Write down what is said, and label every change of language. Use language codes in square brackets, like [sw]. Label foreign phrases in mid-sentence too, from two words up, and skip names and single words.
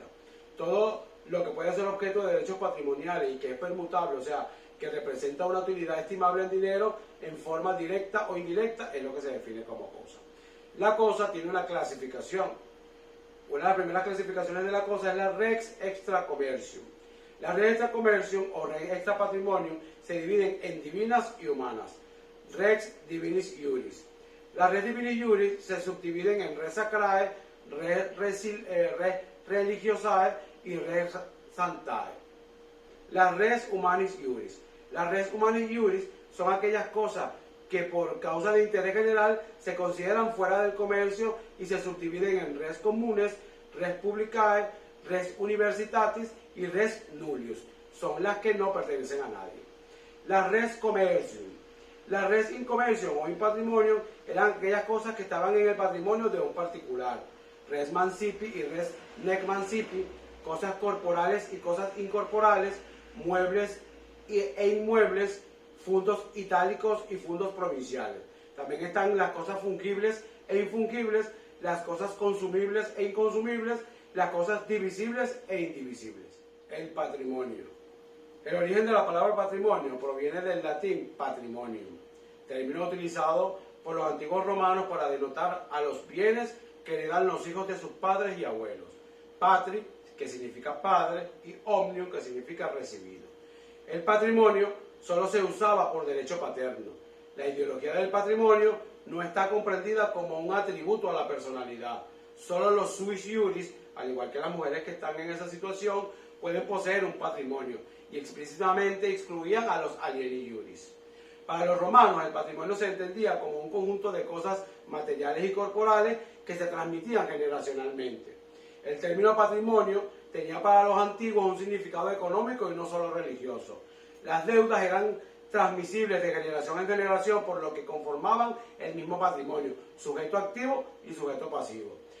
[es] Todo lo que puede ser objeto de derechos patrimoniales y que es permutable, o sea, que representa una utilidad estimable en dinero en forma directa o indirecta, es lo que se define como cosa. La cosa tiene una clasificación. Una de las primeras clasificaciones de la cosa es la [la] Rex Extra Commercium. [es] La [la] Rex Extra Commercium [es] o [la] Rex Extra Patrimonium [es] se dividen en divinas y humanas. [la] Rex Divinis Iuris. [es] Las [la] Res Divinis Iuris [es] se subdividen en [la] Res Sacrae, Res Religiosae [es] y [la] Res Santae. [es] Las [la] Res Humanis Iuris. [es] Las [la] Res Humanis Iuris [es] son aquellas cosas que por causa de interés general se consideran fuera del comercio y se subdividen en [la] Res Communes, Res Publicae, Res Universitatis [es] y [la] Res Nullius. [es] Son las que no pertenecen a nadie. Las [la] Res Commercium. [es] Las [la] Res in Commercium [es] o [la] in Patrimonium [es] eran aquellas cosas que estaban en el patrimonio de un particular. [la] Res Mancipi y Res Nec Mancipi, [es] cosas corporales y cosas incorporales, muebles e inmuebles, fundos itálicos y fundos provinciales. También están las cosas fungibles e infungibles, las cosas consumibles e inconsumibles, las cosas divisibles e indivisibles. El patrimonio. El origen de la palabra patrimonio proviene del latín patrimonium, término utilizado por los antiguos romanos para denotar a los bienes que heredan los hijos de sus padres y abuelos. Patri, que significa padre, y omnium, que significa recibido. El patrimonio solo se usaba por derecho paterno. La ideología del patrimonio no está comprendida como un atributo a la personalidad. Solo los [la] suis iuris, [es] al igual que las mujeres que están en esa situación, pueden poseer un patrimonio, y explícitamente excluían a los [la] alieni iuris. [es] Para los romanos, el patrimonio se entendía como un conjunto de cosas materiales y corporales que se transmitían generacionalmente. El término patrimonio tenía para los antiguos un significado económico y no solo religioso. Las deudas eran transmisibles de generación en generación, por lo que conformaban el mismo patrimonio, sujeto activo y sujeto pasivo.